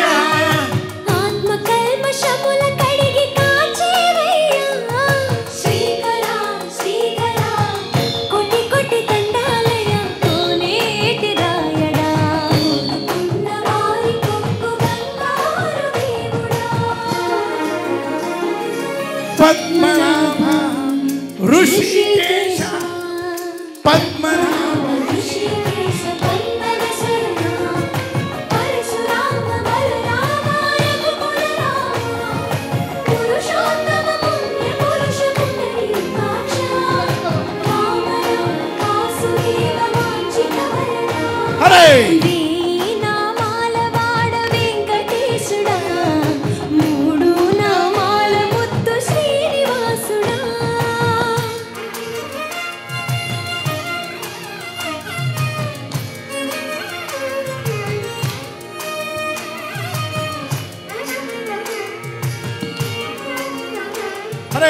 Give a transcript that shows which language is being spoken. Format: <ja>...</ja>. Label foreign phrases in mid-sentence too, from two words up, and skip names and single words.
<te>ఆత్మ కల్మషముల కడిగి కాచేవయ్యా శ్రీకర శ్రీకర కోటి కోటి దండాలయ్యా కోనేటి రాయడా ఉన్నవారి కొక్కు బంగారు దేవుడా</te> <kn>పద్మనాభ ಋಷಿಕೇಶ ಪದ್ಮನಾಭ ಋಷಿಕೇಶ ಬಂಧನ ಶರಣ ಪರಶುರಾಮ ಬಲರಾಮ ರಘುಕುಲರಾಮ ಪುರುಷೋತ್ತಮ ಪುಣ್ಯ ಪುರುಷ ಪುಂಡರೀಕಾಕ್ಷ ರಾಮ ವಾಸುದೇವ ವಾಂಛಿತ ವರಣ ಹರೇ</kn> <te>నామాల వాడ వెంకటేశుడా మూడు నామాల ముద్దు శ్రీనివాసుడా</te> <kn>ಹರೇ</kn>